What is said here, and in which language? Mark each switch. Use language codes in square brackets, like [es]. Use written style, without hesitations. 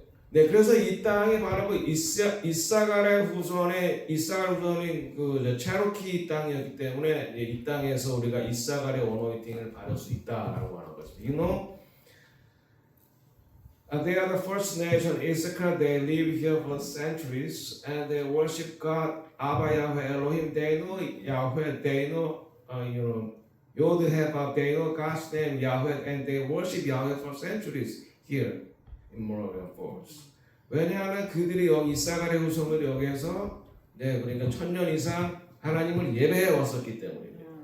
[ko] 네, 그래서 이 땅이 바로 이사갈의 후손인 그 체로키 땅이었기 때문에 이 땅에서 우리가 이사갈의 어노인팅을 받을 수 있다라고 하는 것입니다. [en] You know, they are the first nation. Issachar, they live here for centuries, and they worship God, Abba Yahweh Elohim. They know Yahweh. They know, Yod Heh, they know God's name Yahweh, and they worship Yahweh for centuries here in Moravian Falls. [ko] 왜냐하면 그들이 여기 이사갈의 후손들이 여기에서 그러니까 1000년 이상 하나님을 예배해 왔었기 때문입니다.